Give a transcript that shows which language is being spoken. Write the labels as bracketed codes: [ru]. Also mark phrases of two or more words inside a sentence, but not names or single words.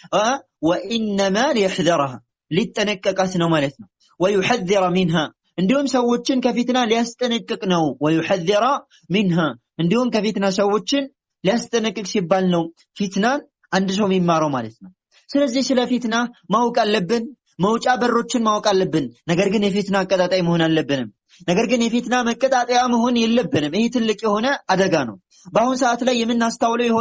[ar] وانما ليحذرها [am] ሊጠነቀቃት ነው ማለት ነው [ar] ويحذر منها [am] እንዲሁም ሰዎችን ከፊትና ሊያስጠነቅቅ ነው [ar] ويحذر منها [am] እንዲሁም ከፊትና ሰዎችን ሊያስጠነቅቅ ሲባል ነው ፊትናን አንድ ሰው የሚማረው ማለት ነው ስለዚህ ስለ ፊትና ማወቅ አለብን መውጫ በሮችን ማወቅ አለብን ነገር ግን የፊትና አቀጣጣይ መሆን አለብንም ነገር ግን የፊትና መቀጣጣያ መሆን የለብንም ይሄ ትልቅ የሆነ አደጋ ነው በአሁን ሰዓት ላይ የምናስተውለው የሆነ